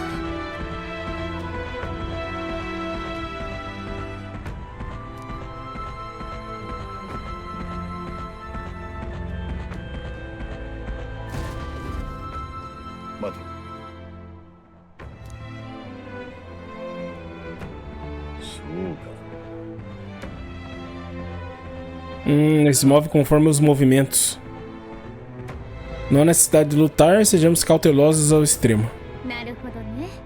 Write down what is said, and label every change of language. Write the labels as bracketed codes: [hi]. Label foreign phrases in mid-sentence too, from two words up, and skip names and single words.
[ja] 待て。そうか。 [pt] Ele se move conforme os movimentos. Não há necessidade de lutar, sejamos cautelosos ao extremo. [ja] なるほどね。